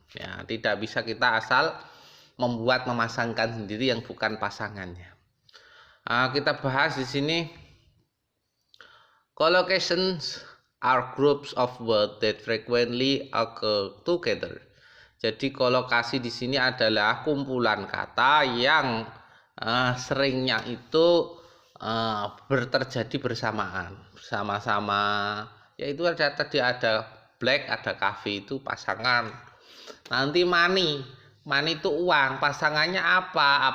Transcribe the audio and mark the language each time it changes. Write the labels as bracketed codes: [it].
[id] Ya, tidak bisa kita asal memasangkan sendiri yang bukan pasangannya. Kita bahas di sini. [en] Collocations are groups of words that frequently occur together. [id] Jadi kolokasi di sini adalah kumpulan kata yang seringnya itu terjadi bersamaan, bersama-sama. Yaitu tadi ada black, ada coffee, itu pasangan. Nanti money itu uang, pasangannya apa?